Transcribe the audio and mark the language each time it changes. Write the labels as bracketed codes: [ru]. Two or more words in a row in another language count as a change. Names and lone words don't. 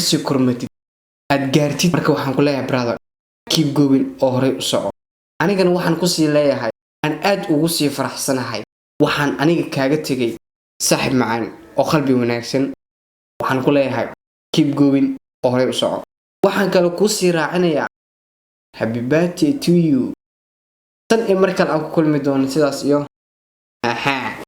[so] sii kormatid aad gaartid marka waxaan ku leeyahay brother [en] keep going [so] oo hore u soco anigana waxaan ku sii leeyahay aan aad ugu sii faraxsanahay waxaan aniga kaaga tagay saaxiib macaan oo qalbi wanaagsan waxaan ku leeyahay [en] keep going [so] oo hore u soco waxaan kale ku sii raacinayaa [en] happy birthday to you [so] tan markaan aan ku kulmi doono sidaas iyo